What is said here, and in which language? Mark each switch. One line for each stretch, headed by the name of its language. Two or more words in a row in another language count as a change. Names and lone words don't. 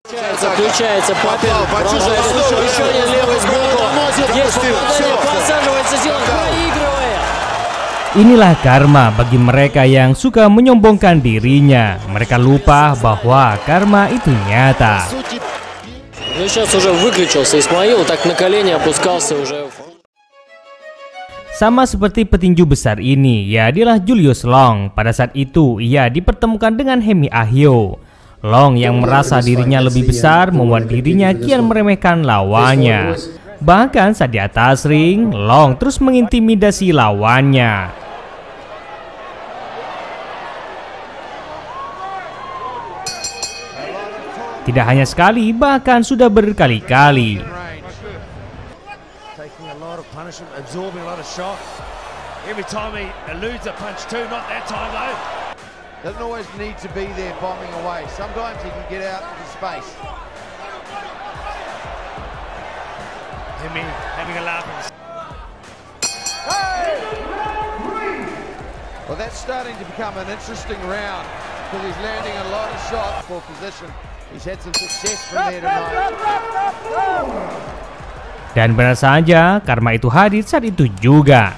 Russian: Включается Папин, продолжает еще один левый сбоку. Есть попадание, подсаживается Зилан, проигрывает.
Indonesian: Inilah karma bagi mereka yang suka menyombongkan dirinya. Mereka lupa bahwa karma itu nyata.
Russian: Ну сейчас уже выключился Исмаил, так на колени опускался уже.
Indonesian: Sama seperti petinju besar ini, ya dialah Julius Long. Pada saat itu, ia dipertemukan dengan Hemi Ahyo. Long yang merasa dirinya lebih besar membuat dirinya kian meremehkan lawannya. Bahkan saat di atas ring, Long terus mengintimidasi lawannya. Tidak hanya sekali, bahkan sudah berkali-kali.
English: Doesn't always need to be there bombing away. Sometimes he can get out into space. Hemi having a laugh. Well, that's starting to become an interesting round because he's landing a lot of shots for position. He's had some success from there tonight.
Indonesian: Dan benar saja, karma itu hadir saat itu juga.